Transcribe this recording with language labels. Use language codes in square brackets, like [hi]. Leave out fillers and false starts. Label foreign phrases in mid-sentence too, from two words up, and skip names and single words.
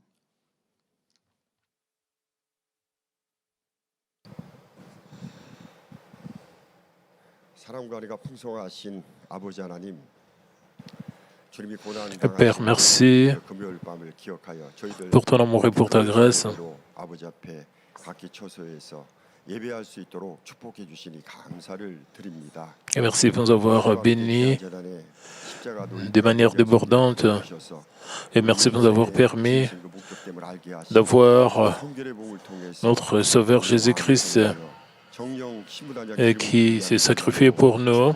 [ko] 사랑과 은혜가 풍성하신 아버지 하나님, 주님이 고난 [fr] Père, merci [ko] 금요일 밤을 기억하여 저희들 [fr] pour ton amour et pour ta grâce. [ko] 아버지 앞에 각기 처소에서 예배할 수 있도록 축복해 주시니 감사를 드립니다. [fr] Et merci pour nous avoir bénis de manière débordante. Et merci pour nous avoir permis d'avoir notre Sauveur Jésus-Christ qui s'est sacrifié pour nous.